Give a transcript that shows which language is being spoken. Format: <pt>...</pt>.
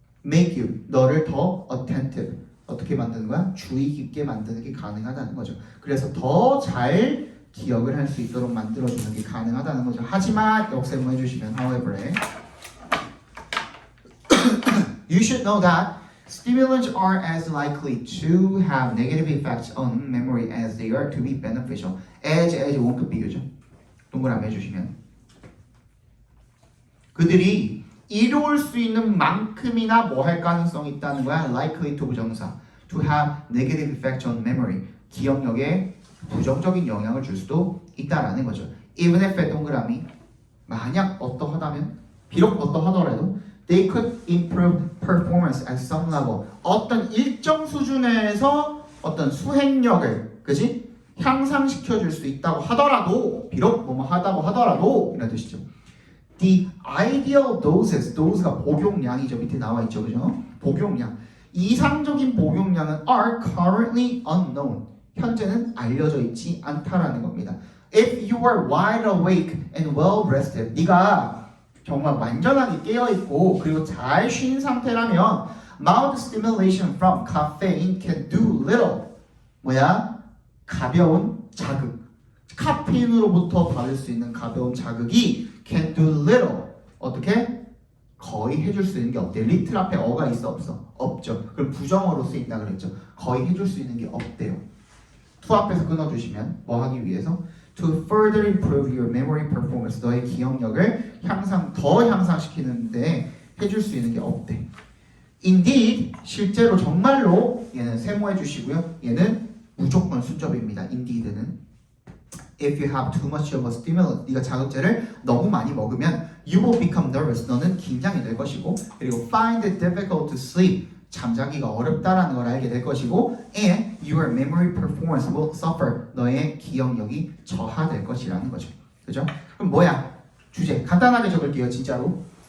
<en>make you</en> <ko>너를 더 attentive 어떻게 만드는 거야? 주의 깊게 만드는 게 가능하다는 거죠. 그래서 더 잘 기억을 할 수 있도록 만들어주는 게 가능하다는 거죠. 하지만 역세모 해주시면</ko> <en>however에 You should know that stimulants are as likely to have negative effects on memory as they are to be beneficial.</en> <ko>as 원급 비교죠. 동그라미 해주시면 그들이 이루을 수 있는 만큼이나 뭐 할 가능성이 있다는 거야. likely to 부정사</ko> <en>to have negative effect on memory</en> <ko>기억력에 부정적인 영향을 줄 수도 있다라는 거죠. even if 동그라미 만약 어떠하다면 비록 어떠하더라도</ko> <en>they could improve performance at some level</en> <ko>어떤 일정 수준에서 어떤 수행력을 그지 향상시켜 줄 수 있다고 하더라도 비록 뭐뭐 하다고 하더라도 이런 뜻이죠.</ko> <en>The ideal doses, dose가</en> <ko>복용량이죠. 밑에 나와 있죠, 그죠? 복용량. 이상적인 복용량은</ko> <en>are currently unknown.</en> <ko>현재는 알려져 있지 않다라는 겁니다.</ko> <en>If you are wide awake and well rested,</en> <ko>네가 정말 완전하게 깨어 있고 그리고 잘 쉰 상태라면</ko> <en>mild stimulation from caffeine can do little.</en> <ko>뭐야? 가벼운 자극. 카페인으로부터 받을 수 있는 가벼운 자극이</ko> <en>can do little.</en> <ko>어떻게? 거의 해줄 수 있는 게 없대. little 앞에 어가 있어 없어? 없죠. 그럼 부정어로 쓰인다 그랬죠. 거의 해줄 수 있는 게 없대요. to 앞에서 끊어주시면 뭐 하기 위해서?</ko> <en>To further improve your memory performance.</en> <ko>너의 기억력을 더 향상시키는데 해줄 수 있는 게 없대. Indeed, 실제로 정말로 얘는 세모해 주시고요. 얘는 무조건 순접입니다.</ko> <en>Indeed는 If you have too much of a stimulant,</en> <ko>네가 자극제를 너무 많이 먹으면</ko> <en>you will become nervous.</en> <ko>너는 긴장이 될 것이고 그리고</ko> <en>find it difficult to sleep.</en> <ko>잠자기가 어렵다라는 걸 알게 될 것이고</ko> <en>and your memory performance will suffer.</en> <ko>너의 기억력이 저하될 것이라는 거죠. 그죠? 그럼 뭐야? 주제 간단하게 적을게요. 진짜로.</ko>